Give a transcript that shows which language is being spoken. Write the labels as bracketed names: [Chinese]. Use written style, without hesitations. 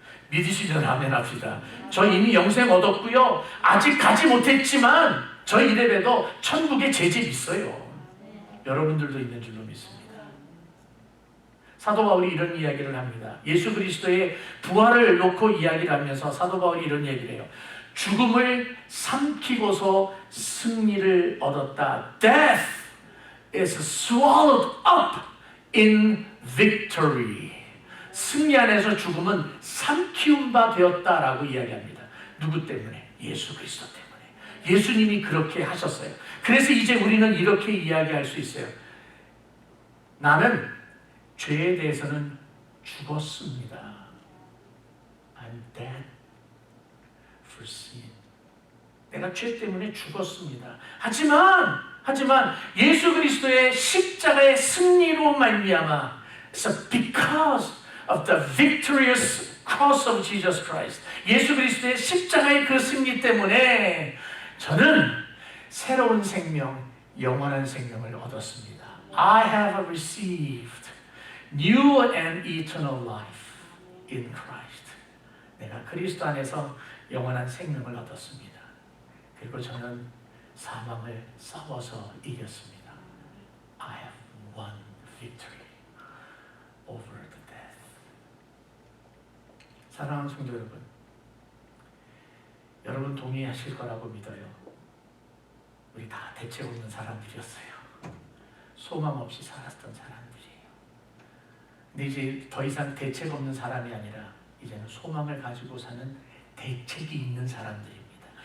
[Korean] 믿으시면 아멘 합시다. 저 이미 영생 얻었고요, 아직 가지 못했지만 저 이래봬도 천국에 제 집 있어요. 여러분들도 있는 줄로 믿습니다. 사도 바울이 이런 이야기를 합니다. 예수 그리스도의 부활을 놓고 이야기를 하면서 사도 바울이 이런 얘기를 해요. 죽음을 삼키고서 승리를 얻었다. [English] Death is swallowed up in victory. [Korean] 승리 안에서 죽음은 삼키운 바 되었다라고 이야기합니다. 누구 때문에? 예수 그리스도 때문에. 예수님이 그렇게 하셨어요. 그래서 이제 우리는 이렇게 이야기할 수 있어요. 나는 죄에 대해서는 죽었습니다. [English] I'm dead for sin. [Korean] 내가 죄 때문에 죽었습니다. 하지만 예수 그리스도의 십자가의 승리로 말미암아, [English] so because of the victorious cross of Jesus Christ, [Korean] 예수 그리스도의 십자가의 그 승리 때문에 저는 새로운 생명, 영원한 생명을 얻었습니다. [English] I have received new and eternal life in Christ. [Korean] 내가 그리스도 안에서 영원한 생명을 얻었습니다. 그리고 저는 사망을 싸워서 이겼습니다. [English] I have won victory over the death. [Korean] 사랑하는 성도 여러분, 여러분 동의하실 거라고 믿어요. 우리 다 대책 없는 사람들이었어요. 소망 없이 살았던 사람들이에요. 근데 이제 더 이상 대책 없는 사람이 아니라 이제는 소망을 가지고 사는 대책이 있는 사람들입니다.